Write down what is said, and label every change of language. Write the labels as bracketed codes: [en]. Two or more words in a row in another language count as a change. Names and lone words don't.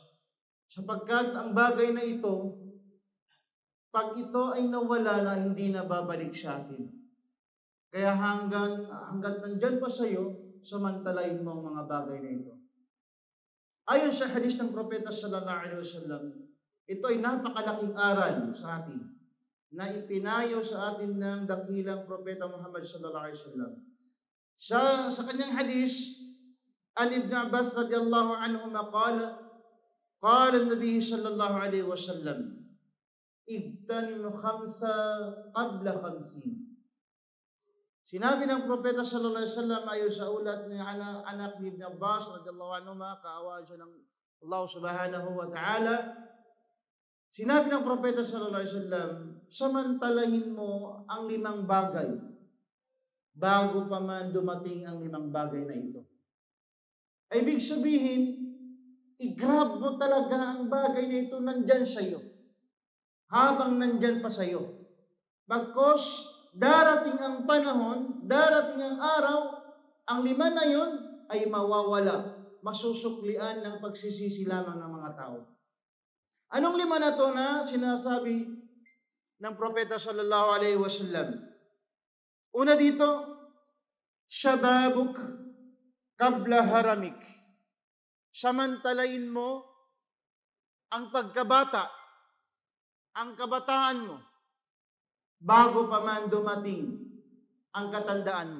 [tl] Sapagkat ang bagay na ito, pag ito ay nawala na, hindi na babalik sa atin. Kaya hanggang nandyan pa sa iyo, samantalain mo ang mga bagay na ito. Ayon sa hadis ng Propeta [ar] صلى الله عليه وسلم, [tl] ito ay napakalaking aral sa atin na ipinayo sa atin ng dakilang Propeta Muhammad [ar] صلى الله عليه وسلم. [tl] Sa kanyang hadis, [ar] عن ابن عباس رضي الله عنهما قال النبي صلى الله عليه وسلم اغتنم خمسا قبل خمس. [tl] Sinabi ng Propeta [ar] صلى الله عليه وسلم [tl] ayon sa ulat ni anak ni Ibn Abbas [ar] رضي الله عنهما, [tl] kaawaan siya ng Allah [ar] سبحانه وتعالى. [tl] Sinabi ng Propeta [ar] صلى الله عليه وسلم, [tl] samantalahin mo ang 5 bagay bago pa man dumating ang 5 bagay na ito. Ay ibig sabihin, i-grab mo talaga ang bagay na ito nandyan sa iyo. Habang nandyan pa sa iyo. Bagkos, darating ang panahon, darating ang araw, ang 5 na yun ay mawawala. Masusuklian ng pagsisisi lamang ng mga tao. Anong 5 na to na sinasabi ng Propeta [ar] صلى الله عليه وسلم? [tl] Una dito, [ar] شبابك قبل هرمك. [tl] Samantalain mo ang pagkabata, ang kabataan mo, bago pa man dumating ang katandaan mo.